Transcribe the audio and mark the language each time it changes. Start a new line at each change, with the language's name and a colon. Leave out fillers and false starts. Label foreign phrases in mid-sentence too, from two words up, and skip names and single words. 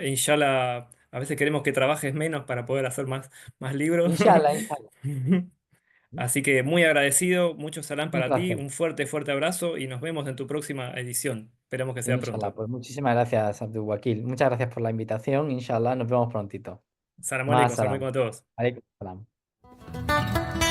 Spanish: Inshallah, a veces queremos que trabajes menos para poder hacer más libros.
Arabic: إن شاء الله، إن شاء الله.
Spanish: Así que muy agradecido, mucho salam Un para ti, placer. un fuerte, fuerte abrazo y nos vemos en tu próxima edición. Esperamos que sea Inshallah, pronto. pues muchísimas gracias, Abdul Wakil. Muchas gracias por la invitación. Inshallah, nos vemos prontito.
Arabic: سلام عليكم,
Spanish: Más
Arabic: سلام عليكم
Spanish: salam. a todos.
Arabic: عليكم سلام.